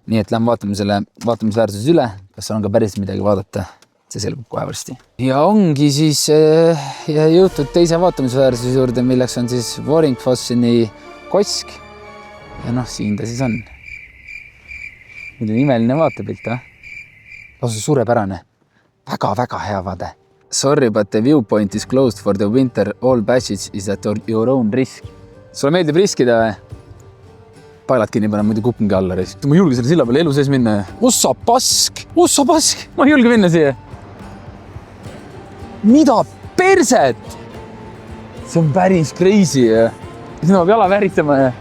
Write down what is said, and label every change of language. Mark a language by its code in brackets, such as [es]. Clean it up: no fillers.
[et] Nii et lähme vaatame selle vaatamisväärsus üle. Kas on ka päris midagi vaadata? See selgub kohe varsti. Ja ongi siis jõutud teise vaatamisväärsuse juurde, milleks on siis Voringsfosseni kosk. Ja siin ta siis on. Milline imeline vaatepilt, Lausa suurepärane. Väga hea vaade. [en] Sorry, but the viewpoint is closed for the winter. All passage is at your own risk. [et] Sulle meeldib riskida või? Paelad kinni panema, muidu kupungi alla. Ma ei julge selle silla peale elu sees minna. Ossa pask! Ma ei julge minna siia. Mida perset? See on päris crazy. Siis ma peab jala väritsema.